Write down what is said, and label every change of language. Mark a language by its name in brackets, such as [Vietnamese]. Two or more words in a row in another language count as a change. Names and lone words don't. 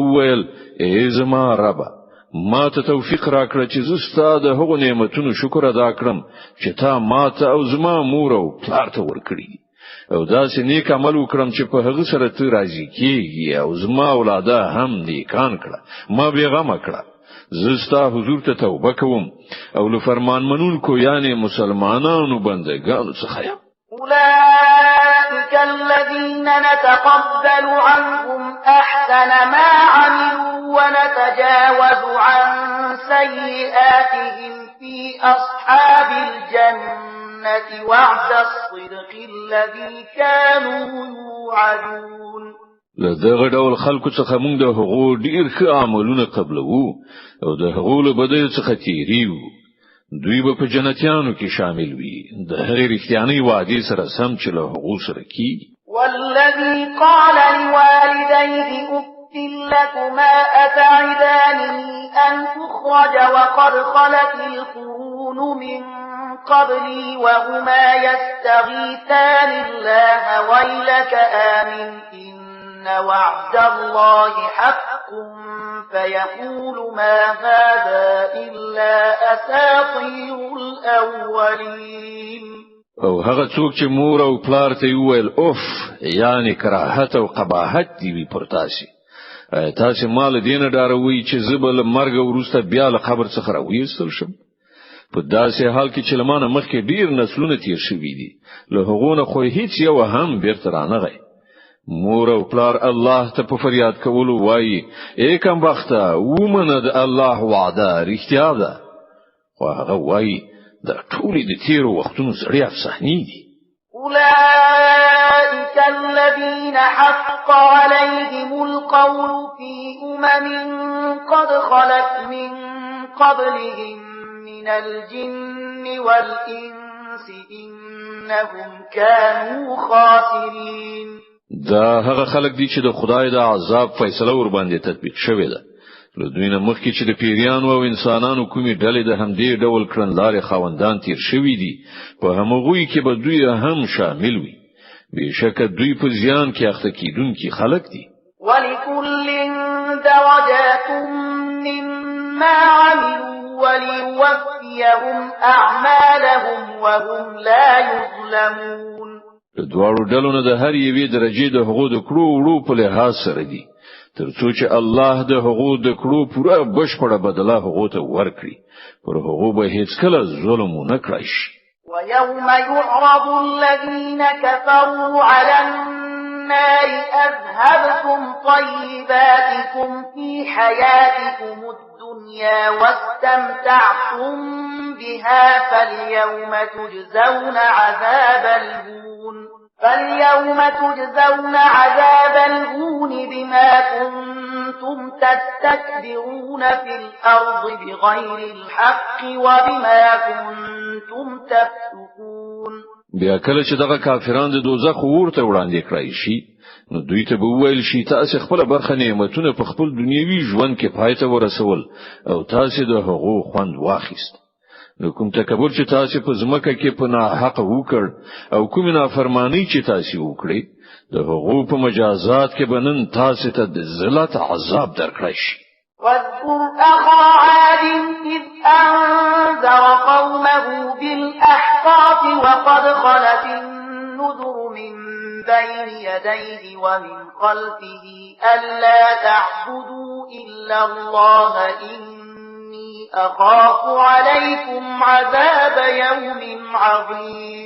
[Pashto] ویل ای زما رب ما ته توفیق راکړه چې زستا د هغو نعمتونو شکر ادا کړم چې تا ما ته او زما مور او پلار ته ورکړي او داسې نیک عمل وکړم چې په هغه سره ته راضي کیږي او زما اولاده هم نیکان کړه ما بیغمه کړه زستا حضور ته توبه کوم او له فرمان منونکو یعنی مسلمانانو بندگانو څخه یم. [Arabic] أولئك الذين نتقبل عنهم أحسن ما عملوا ونتجاوز عن سيئاتهم في أصحاب الجنة وعد الصدق الذي كانوا يوعدون. [Pashto] لدغه ډول خلکو څخه موږ د هغو ډیر ښه عملونه قبلو او د هغو له بدیو څخه تیریو دوی به په جنتیانو کې شامل وي د هغې رښتیاني وعده سره سم چې له هغو سره کیږي. [Arabic] والذي قال لوالديه أف لكما أتعدانني أن أخرج وقد خلت القرون من قبلي وهما يستغيثان الله ويلك آمن إن وعد الله حق فيقول ما هذا إلا أساطير الأولين. [Pashto] او هغه څوک چې مور او پلار ته ویل اوف یعنی کراهت او قباحت دی وی پرتاسي تاسو مال دینه ډاروي چې زبل مرګ وروسته بیا له قبر څخه راوېستل شم په داسې حال کې چې لمانه مخکې ډیر نسلونه تیر شوي دي له هغونه خو هیڅ یو هم بیرته رانغی مور او پلار الله ته په فریاد کولو وایي کم وخته ومنه د الله وعده رښتیا ده خو هغه وایي دا ټولې د تیرو وختونو سړي افسانې دي. [Arabic] أولئك الذين حق عليهم القول في قد خلت من قبلهم من الجن والإنس إنهم كانوا خاسرين. [Pashto] دا هغه خلک دي چې د خدای د عذاب فیصله ور باندې تطبیق شوې ده له دوی نه مخکې چې د پیریانو او انسانانو کومې ډلې د همدې ډول کړنلارې خاوندان تیر شوي دي په همغوی کې به دوی هم شامل وي بېشکه دوی په زیان کې اخته کیدونکي خلک دي. [Arabic] ولكل درجات مما عملوا وليوفيهم أعمالهم وهم لا يظلمون. [Pashto] د دواړو ډلو نه د هر یوې درجې د هغو د کړو وړو په لحاظ سره دي ترڅو چې الله د هغو د کړو پوره بشپړه بدله هغو ته ورکړي پر هغو به هیڅ کله ظلم نه کړی شي. [Arabic] ويوم يعرض الذين كفروا على النار أذهبتم طيباتكم في حياتكم الدنيا واستمتعتم بها فاليوم تجزون عذاب الهون بما كنتم تستكبرون في الأرض بغير الحق وبما كنتم تفسقون. [Pashto] بیا کله چې دغه کافران د دوزخ ورته وړاندې کړی شي نو دوی ته به ویل شي تاسو خپل برخه نعمتونه په خپل دنیوي ژوند کې پای ته ورسول او تاسو د هغو خوند واخیست. نو کوم تکبر چې تاسو په ځمکه کې په ناحق وکړ او کوم نافرمانی چې تاسو وکړي د هغو په مجازات کې بنن تاسو ته د ذلت عذاب درکړی شي. [Arabic] واذكر أخا عاد إذ أنذر قومه بالأحقاف وقد خلت النذر من بين يديه ومن خلفه ألا تعبدوا إلا الله إني أخاف عليكم عذاب يوم عظيم.